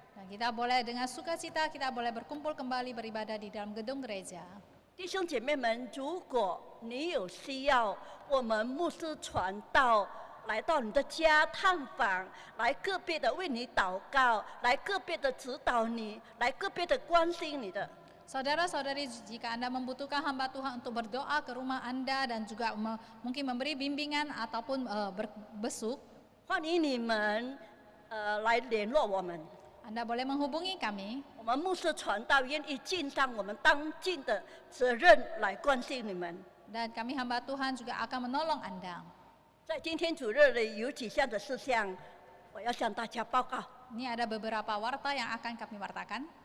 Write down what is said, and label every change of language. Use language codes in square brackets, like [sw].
[id] Dan kita boleh dengan sukacita kita boleh berkumpul kembali beribadah di dalam gedung gereja. [zh] 弟兄姐妹们，如果你有需要，我们牧师传道来到你的家探访，来个别的为你祷告，来个别的指导你，来个别的关心你的。 [id] Saudara-saudari, jika Anda membutuhkan hamba Tuhan untuk berdoa ke rumah Anda dan juga mungkin memberi bimbingan ataupun berbesuk, [zh] 欢迎你们来联络我们。 [id] Anda boleh menghubungi kami. [zh] 我们牧师传道愿意尽上我们当尽的责任来关心你们。 [id] Dan kami hamba Tuhan juga akan menolong Anda. [zh] 在今天主日里有几项的事项，我要向大家报告。 [id] Ini ada beberapa warta yang akan kami wartakan.